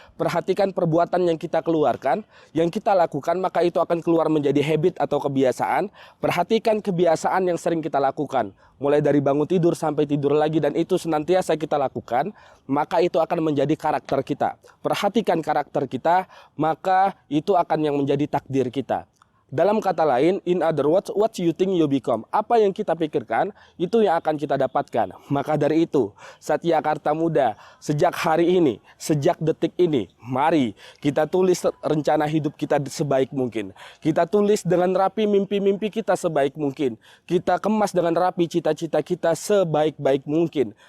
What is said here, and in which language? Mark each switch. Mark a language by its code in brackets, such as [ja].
[id] Perhatikan perbuatan yang kita keluarkan, yang kita lakukan, maka itu akan keluar menjadi habit atau kebiasaan. Perhatikan kebiasaan yang sering kita lakukan, mulai dari bangun tidur sampai tidur lagi, dan itu senantiasa kita lakukan, maka itu akan menjadi karakter kita. Perhatikan karakter kita, maka itu akan yang menjadi takdir kita. [en] Dalam kata lain, in other words, what you think you become. [id] Apa yang kita pikirkan, itu yang akan kita dapatkan. Maka dari itu, Satya Karta Muda, sejak hari ini, sejak detik ini, mari kita tulis rencana hidup kita sebaik mungkin. Kita tulis dengan rapi mimpi-mimpi kita sebaik mungkin. Kita kemas dengan rapi cita-cita kita sebaik-baik mungkin.